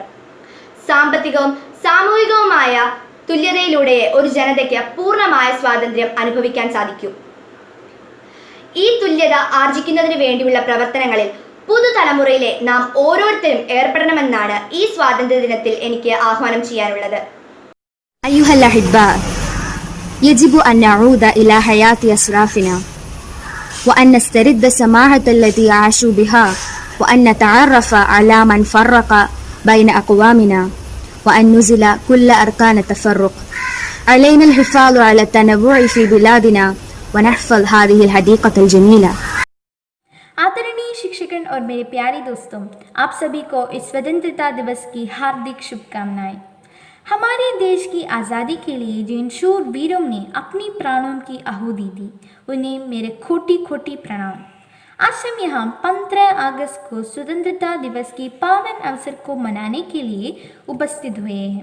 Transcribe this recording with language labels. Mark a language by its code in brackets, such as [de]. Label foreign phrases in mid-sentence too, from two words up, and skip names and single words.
[ml] സാമ്പത്തികവും സാമൂഹികവുമായ തുല്യതയിലൂടെ ഒരു ജനതയ്ക്ക് പൂർണ്ണമായ സ്വാതന്ത്ര്യം അനുഭവിക്കാൻ സാധിക്കും. ഈ തുല്യത ആർജിക്കുന്നതിന് വേണ്ടിയുള്ള പ്രവർത്തനങ്ങളിൽ പുതുതലമുറയിലെ നാം ഓരോരുത്തരും ഏർപ്പെടണമെന്നാണ് ഈ സ്വാതന്ത്ര്യ ദിനത്തിൽ എനിക്ക് ആഹ്വാനം ചെയ്യാനുള്ളത്. [ar] أيها الأحباء، يجب أن نعود إلى حياة أسلافنا وأن نسترد السماحة التي عاشوا بها وأن نتعرف على من فرق بين أقوامنا وأن نزل كل أركان التفرق. علينا الحفاظ على التنوع في بلادنا ونحفظ هذه الحديقة الجميلة. [hi] आदरणीय शिक्षकगण और मेरे प्यारे दोस्तों, आप सभी को इस स्वतंत्रता दिवस की हार्दिक शुभकामनाएं। हमारे देश की आज़ादी के लिए जिन शूर वीरों ने अपनी प्राणों की आहुति दी, उन्हें मेरे कोटि कोटि प्रणाम। आज हम यहाँ 15 अगस्त को स्वतंत्रता दिवस की पावन अवसर को मनाने के लिए उपस्थित हुए हैं।